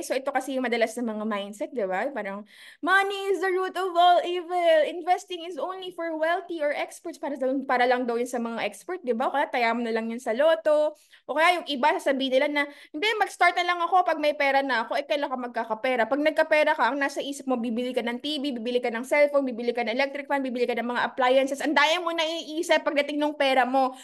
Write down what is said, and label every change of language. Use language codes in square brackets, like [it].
[tl] So, ito kasi yung madalas na mga mindset, di ba? [en] Parang, money is the root of all evil. Investing is only for wealthy or experts. [tl] Para lang daw yun sa mga expert, di ba? Kaya taya mo na lang yun sa loto. O kaya yung iba, sasabihin nila na, hindi, mag-start na lang ako pag may pera na ako. Kailan ka magkakapera? Pag nagkapera ka, ang nasa isip mo, bibili ka ng TV, bibili ka ng cellphone, bibili ka ng electric fan, bibili ka ng mga appliances. Ang daya mo na iisip pagdating ng pera mo.